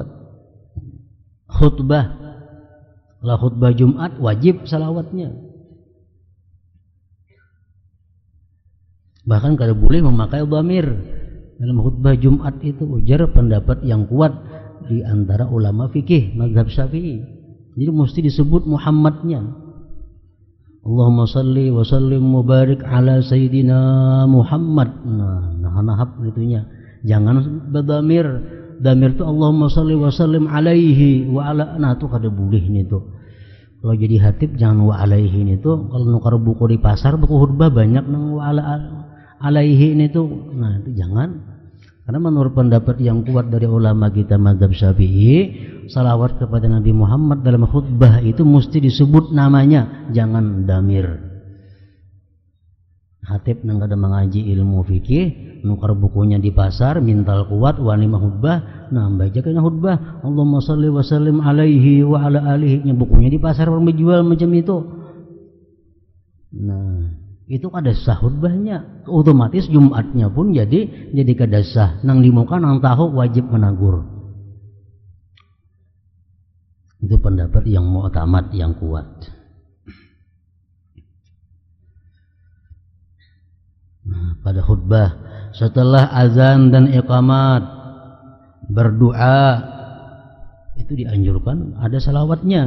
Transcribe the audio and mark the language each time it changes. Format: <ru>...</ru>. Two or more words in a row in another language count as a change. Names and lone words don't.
<bjn>Khutbah, lah khutbah Jumat wajib salawatnya. Bahkan kada boleh memakai dhamir dalam khutbah Jumat itu, ujar pendapat yang kuat di antara ulama fikih mazhab Syafi'i. Jadi mesti disebut Muhammadnya.</bjn> <ar>اللهم صل وسلم مبارك على سيدنا محمد.</ar> <bjn>Nah itunya. Jangan berdamir. Damir itu</bjn> <ar>اللهم صل وسلم عليه وعلى.</ar> <bjn>Nah itu kada boleh nih tuh. Kalau jadi hatib jangan</bjn> <ar>وعليه</ar> <bjn>nih tuh. Kalau nukar buku di pasar, buku khutbah banyak nang</bjn> <ar>وعليه</ar> <bjn>nih tuh. Nah itu jangan. Karena menurut pendapat yang kuat dari ulama kita mazhab Syafi'i, salawat kepada Nabi Muhammad dalam khutbah itu mesti disebut namanya, jangan damir. Hatib nang kada mengaji ilmu fikih, nukar bukunya di pasar, mintal kuat wani khutbah, nah baca kena khutbah</bjn> <ar>اللهم صل وسلم عليه وعلى آله,</ar> <bjn>bukunya di pasar menjual macam itu. Nah, itu kada sah khutbahnya, otomatis Jumatnya pun jadi kada sah. Nang di muka nang tahu wajib menagur. Itu pendapat yang mu'tamad, yang kuat. Nah, pada khutbah setelah azan dan iqamat berdoa itu dianjurkan ada salawatnya.</bjn>